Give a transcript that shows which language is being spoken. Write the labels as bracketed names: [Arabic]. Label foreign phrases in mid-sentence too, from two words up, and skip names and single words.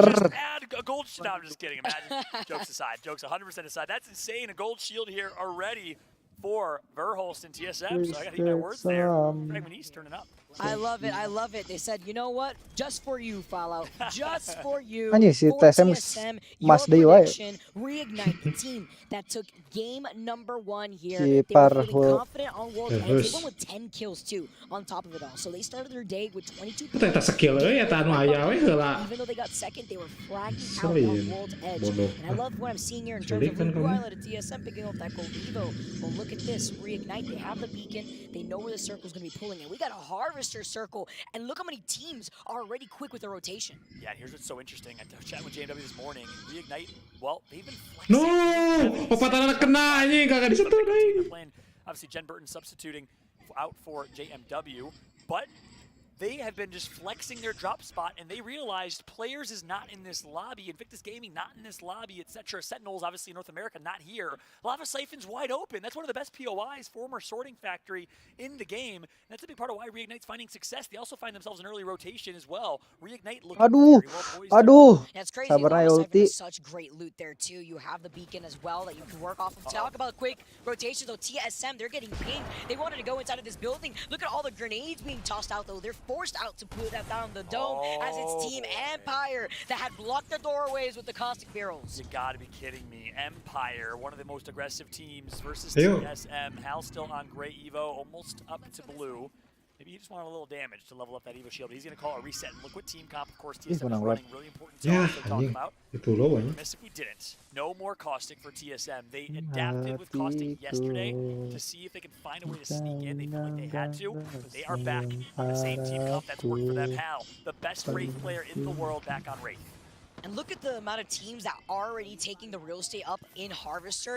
[English] just add a gold shield? No, I'm just kidding. Imagine. Jokes aside. Jokes 100% aside. That's insane. A gold shield here already for Verholst and TSM. So I got to eat my words there. Fragment East turning up. I love it. I love it. They said, you know what? Just for you, Fallout. Just for you. [Sundanese] Anjing si [English] For TSM TSM, [Indonesian] Mas [English] your [Sundanese] Dewi wae. [English] prediction, Reignite, the team that took game number 1 here. [Sundanese] Si [English] They were feeling Parvo. confident on World Edge. They won with 10 kills, too, on top of it all. So they started their day with 22 [Sundanese] Kita tak skill ya tanu aya we heula. [English] Even though they got second, they were flagging out [Indonesian] Sering. [English] on World's Edge. [Indonesian] Bodoh. [English] And I love what I'm seeing here in terms [Indonesian] Jadi [English] of [Indonesian] kan [English] Luke [Indonesian] kamu. [English] Wild at TSM picking up that gold Evo. Well, look at this. Reignite, they have the beacon. They know where the circle's going to be pulling in. We got a Harvester circle. And look how many teams are already quick with their rotation. Yeah, here's what's so interesting. I was chatting with JMW this morning. Reignite, well, they've been flexing. No, [Sundanese] opat anak kena anjing kagak disentuh deui. [English] Playing, obviously, Jen Burton substituting out for JMW, but they have been just flexing their drop spot, and they realized players is not in this lobby. Invictus Gaming not in this lobby, etc. Sentinels, obviously, North America not here. Lava Siphon's wide open. That's one of the best POIs, former sorting factory in the game. And that's a big part of why Reignite's finding success. They also find themselves in early rotation as well. Reignite looking [Indonesian] Aduh, [English] very well poised. [Indonesian] aduh. [English] That's crazy. [Indonesian] Sabar [English] Lava [Indonesian] aja [English] Siphon [Indonesian] ulti. [English] has such great loot there, too. You have the beacon as well that you can work off of. Talk about quick rotations, though. TSM, they're getting pinged. They wanted to go inside of this building. Look at all the grenades being tossed out, though. They're forced out to put that down the dome as it's Team Empire that had blocked the doorways with the caustic barrels. You gotta be kidding me. Empire, one of the most aggressive teams versus Ayo. TSM. Hal still on gray Evo, almost up to blue. Maybe he just wanted a little damage to level up that Evo shield, but he's gonna call a reset. And look what team comp, of course, TSM is [Indonesian] menang [English] running. Really important [Indonesian] Ya, [English] zones to talk [Indonesian] anjing. [English] about. [Indonesian] Itu low anjing. [English] Miss if we didn't. No more caustic for TSM. They adapted with caustic yesterday to see if they could find a way to sneak in. They felt like they had to, but they are back on the same team comp that's worked for them. Hal, the best Wraith player in the world, back on Wraith. And look at the amount of teams that are already taking the real estate up in Harvester.